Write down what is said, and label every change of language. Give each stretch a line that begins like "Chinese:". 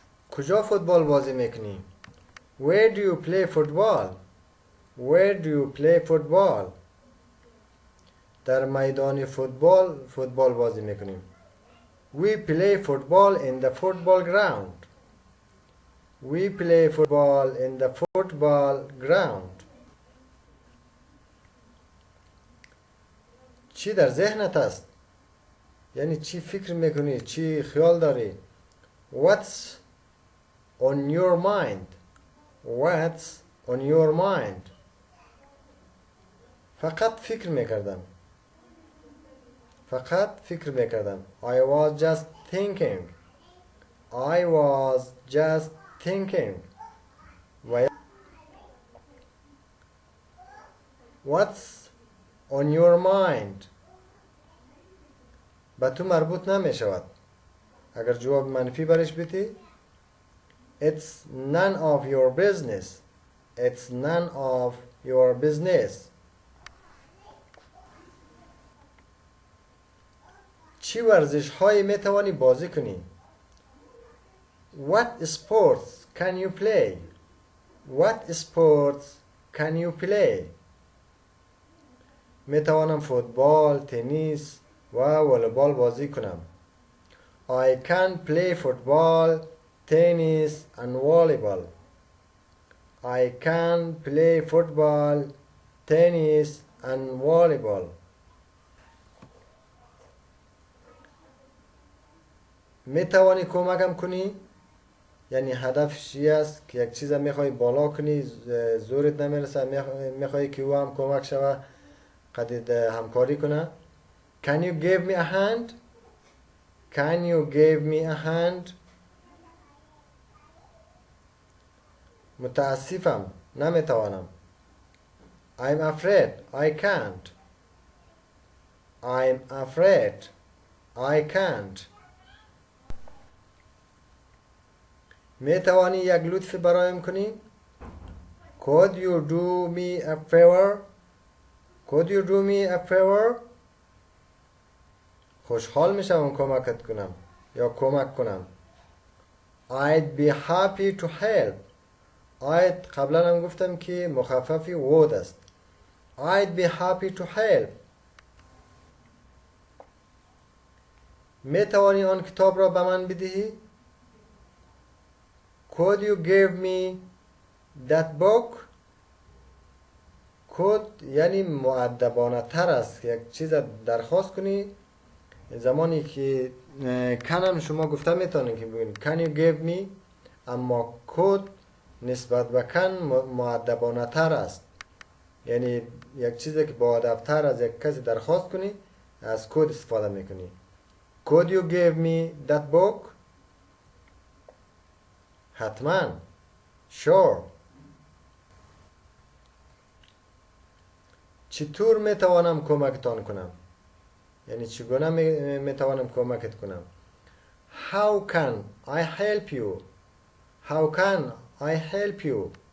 Persian: کجا فوتبال بازی میکنی؟
English: Where do you play football? Where do you play football?
Persian: در میدان فوتبال بازی میکنیم.
English: We play football in the football ground. We play football in the football ground.
Persian: چی در ذهنت است؟ یعنی چی فکر میکنی؟ چی خیال داری؟
English: What's on your mind? What's on your mind?
Persian: فقط فکر میکردم. فقط فکر میکردم.
English: I was just thinking. I was just thinking. What's on your mind?
Persian: به تو مربوط نمی شود. اگر جواب منفی برش بیتی
English: It's none of your business. It's none of your business.
Persian: چی ورزش هایی می توانی بازی کنی؟
English: What sports can you play? What sports can you play?
Persian: می توانم فوتبال، تنیس و والیبال بازی کنم.
English: I can play football, tennis and volleyball. I can play football, tennis and volleyball.
Persian: می توانی کمکم کنی؟ یعنی هدفش چی است که یک چیز میخوای بالا کنی، زورت نمیرسه، میخوای که او هم کمک شوه، قدید همکاری کنه.
English: Can you give me a hand? Can you give me a hand?
Persian: متاسفم نمیتوانم.
English: I'm afraid I can't. I'm afraid I can't.
Persian: میتوانی یک لطف برایم کنی؟
English: Could you do me a favor? Could you do me a favor?
Persian: خوشحال میشم کمکت کنم یا کمک کنم.
English: I'd be happy to help.
Persian: I'd قبلا هم گفتم که مخففی would است.
English: I'd be happy to help.
Persian: میتوانی آن کتاب را به من بدهی؟
English: Could you give me that book?
Persian: could یعنی مؤدبانه تر است یک چیز درخواست کنی. زمانی که کنم شما گفته میتونید که بگید
English: can you give me،
Persian: اما could نسبت به کن مؤدبانه تر است، یعنی یک چیزی که با ادب تر از یک کسی درخواست کنی از could استفاده میکنی.
English: Could you give me that book؟
Persian: حتما.
English: sure.
Persian: چطور میتوانم کمکتان کنم؟ یعنی چگونه میتوانم کمکت کنم؟
English: How can I help you? How can I help you?